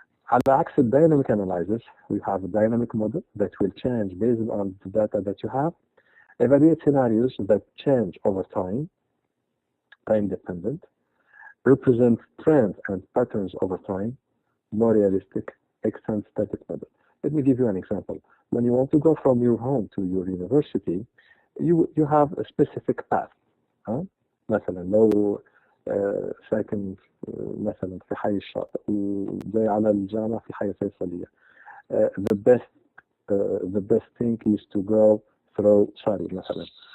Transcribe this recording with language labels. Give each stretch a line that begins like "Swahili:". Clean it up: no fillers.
Arabic: على عكس
English: dynamic analysis, we have a dynamic model that will change based on the data that you have, evaluate scenarios that change over time, time dependent, represent trends and patterns over time, more realistic, extend static model. Let me give you an example. When you want to go from your home to your university, you have a specific path.
Arabic: مثلا لو ساكن مثلا في حي الشاطئ وجاي على الجامعة في حي فيصلية.
English: The best thing is to go through Shari مثلا.